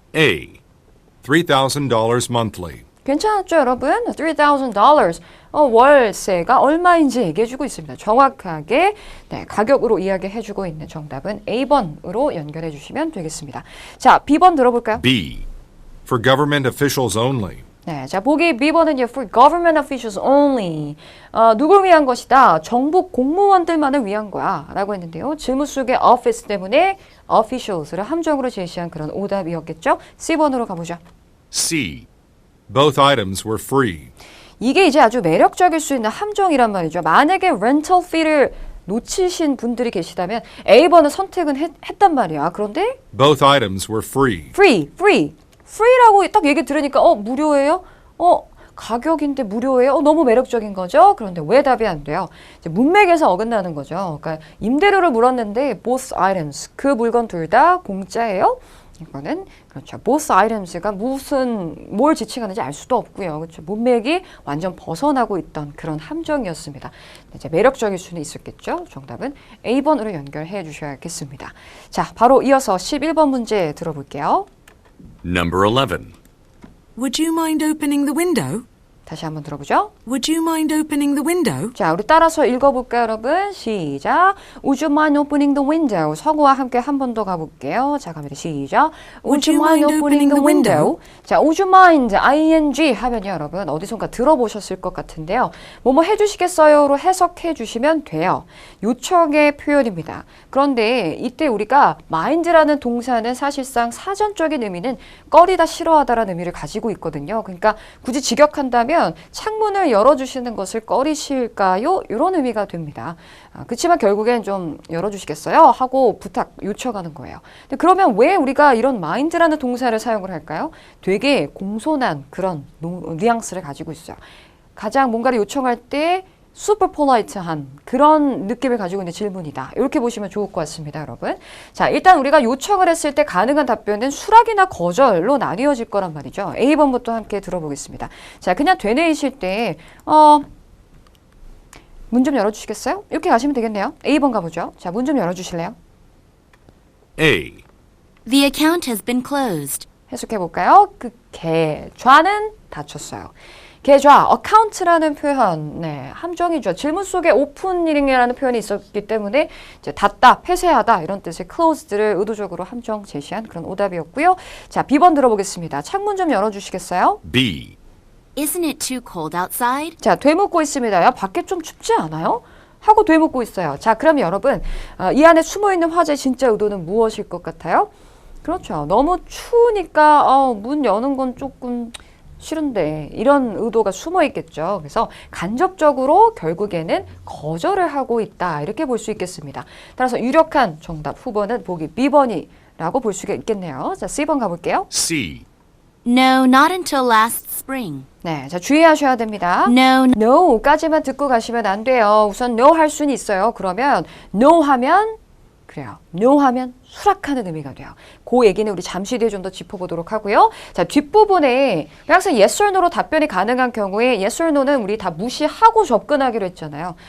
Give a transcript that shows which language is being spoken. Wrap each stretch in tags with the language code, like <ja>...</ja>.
<en>A. $3,000 monthly.</en> <ko>괜찮았죠, 여러분? $3,000. 월세가 얼마인지 얘기해주고 있습니다. 정확하게 가격으로 이야기해주고 있는 정답은 A번으로 연결해 주시면 되겠습니다. 자, B번 들어볼까요?</ko> <en>B. For government officials only.</en> <ko>네, 자 보기 B번은요.</ko> <en>For government officials only.</en> <ko>누굴 위한 것이다? 정부 공무원들만을 위한 거야 라고 했는데요. 질문 속에 office 때문에 officials를 함정으로 제시한 그런 오답이었겠죠. C번으로 가보죠.</ko> <en>C. Both items were free.</en> <ko>이게 이제 아주 매력적일 수 있는 함정이란 말이죠. 만약에 rental fee를 놓치신 분들이 계시다면 A번은 선택은 했단 말이야. 그런데</ko> <en>Both items were free.</en> <ko>free라고 딱 얘기 들으니까 무료예요? 가격인데 무료예요? 너무 매력적인 거죠? 그런데 왜 답이 안 돼요? 이제 문맥에서 어긋나는 거죠. 그러니까 임대료를 물었는데</ko> <en>both items,</en> <ko>그 물건 둘 다 공짜예요? 이거는 그렇죠. both items가 뭘 지칭하는지 알 수도 없고요. 그렇죠. 문맥이 완전 벗어나고 있던 그런 함정이었습니다. 이제 매력적일 수는 있었겠죠. 정답은 A번으로 연결해 주셔야겠습니다. 자, 바로 이어서 11번 문제 들어볼게요. Number 11.</ko> <en>Would you mind opening the window?</en> <ko>다시 한번 들어보죠.</ko> <en>Would you mind opening the window?</en> <ko>자, 우리 따라서 읽어볼까요, 여러분? 시작.</ko> <en>Would you mind opening the window?</en> <ko>서구와 함께 한 번 더 가볼게요. 자, 갑니다. 시작.</ko> <en>Would you mind opening the window?</en> <ko>자,</ko> <en>would you mind, ing</en> <ko>하면요, 여러분 어디선가 들어보셨을 것 같은데요. 뭐뭐 해주시겠어요로 해석해 주시면 돼요. 요청의 표현입니다. 그런데 이때 우리가 mind라는 동사는 사실상 사전적인 의미는 꺼리다, 싫어하다라는 의미를 가지고 있거든요. 그러니까 굳이 직역한다면 창문을 열어주시는 것을 꺼리실까요? 이런 의미가 됩니다. 그렇지만 결국엔 좀 열어주시겠어요? 하고 요청하는 거예요. 근데 그러면 왜 우리가 이런 mind라는 동사를 사용을 할까요? 되게 공손한 그런 뉘앙스를 가지고 있어요. 가장 뭔가를 요청할 때</ko> <en>super polite</en> <ko>한 그런 느낌을 가지고 있는 질문이다. 이렇게 보시면 좋을 것 같습니다, 여러분. 자, 일단 우리가 요청을 했을 때 가능한 답변은 수락이나 거절로 나뉘어질 거란 말이죠. A번부터 함께 들어보겠습니다. 자, 그냥 되뇌이실 때 문 좀 열어주시겠어요? 이렇게 가시면 되겠네요. A번 가보죠. 자, 문 좀 열어주실래요?</ko> <en>A. The account has been closed.</en> <ko>해석해볼까요? 그 계좌는 닫혔어요. 계좌, account라는 표현, 네, 함정이죠. 질문 속에 opening이라는 표현이 있었기 때문에 이제 닫다, 폐쇄하다 이런 뜻의 closed를 의도적으로 함정 제시한 그런 오답이었고요. 자, B번 들어보겠습니다. 창문 좀 열어주시겠어요?</ko> <en>B. Isn't it too cold outside?</en> <ko>자, 되묻고 있습니다. 야, 밖에 좀 춥지 않아요? 하고 되묻고 있어요. 자, 그럼 여러분, 이 안에 숨어있는 화제의 진짜 의도는 무엇일 것 같아요? 그렇죠. 너무 추우니까 문 여는 건 조금 싫은데 이런 의도가 숨어 있겠죠. 그래서 간접적으로 결국에는 거절을 하고 있다. 이렇게 볼 수 있겠습니다. 따라서 유력한 정답 후보는 보기 B번이라고 볼 수가 있겠네요. 자, C번 가볼게요.</ko> <en>C. No, not until last spring.</en> <ko>네, 자 주의하셔야 됩니다.</ko> <en>No,</en> <ko>no까지만 듣고 가시면 안 돼요. 우선 no 할 수는 있어요. 그러면 no 하면 그래요. no 하면 수락하는 의미가 돼요. 그 얘기는 우리 잠시 뒤에 좀 더 짚어보도록 하고요. 자, 뒷부분에 항상</ko> <en>yes or no</en> <ko>로 답변이 가능한 경우에 yes or no는 우리 다 무시하고 접근하기로 했잖아요.</ko>